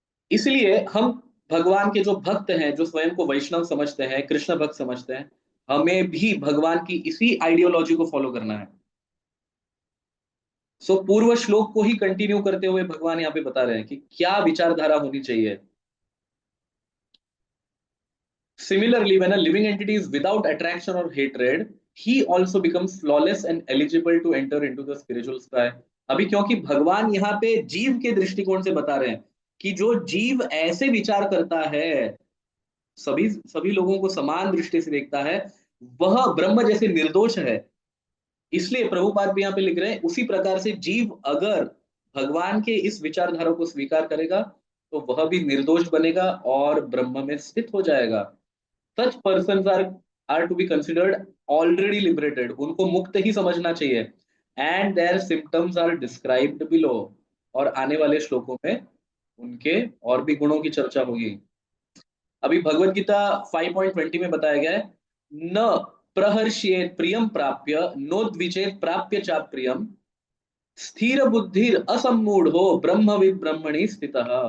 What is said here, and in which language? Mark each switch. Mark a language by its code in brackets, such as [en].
[hi] इसलिए हम भगवान के जो भक्त हैं, जो स्वयं को वैष्णव समझते हैं, कृष्ण भक्त समझते हैं, हमें भी भगवान की इसी आइडियोलॉजी को फॉलो करना है। सो पूर्व श्लोक को ही कंटिन्यू करते हुए भगवान यहाँ पे बता रहे हैं कि क्या विचारधारा होनी चाहिए। [en] Similarly, when a living entity is without attraction or hatred, he also becomes flawless and eligible to enter into the spiritual sky. [hi] अभी क्योंकि भगवान यहाँ पे जीव के दृष्टिकोण से बता रहे हैं कि जो जीव ऐसे विचार करता है, सभी सभी लोगों को समान दृष्टि से देखता है, वह ब्रह्म जैसे निर्दोष है। इसलिए प्रभुपाद भी यहाँ पे लिख रहे हैं, उसी प्रकार से जीव अगर भगवान के इस विचारधारा को स्वीकार करेगा तो वह भी निर्दोष बनेगा और ब्रह्म में स्थित हो जाएगा। [en] Such persons are to be considered already liberated. [hi] उनको मुक्त ही समझना चाहिए। [en] And their symptoms are described below. [hi] और आने वाले श्लोकों में उनके और भी गुणों की चर्चा होगी। अभी भगवत गीता 5.20 में बताया गया है, [sa] न प्रहर्षयेत प्रियम प्राप्य नोद्विचेत प्राप्य चा प्रियम, स्थिर बुद्धिर असम्मूढ़ो ब्रह्मविद ब्रह्मणि स्थितः।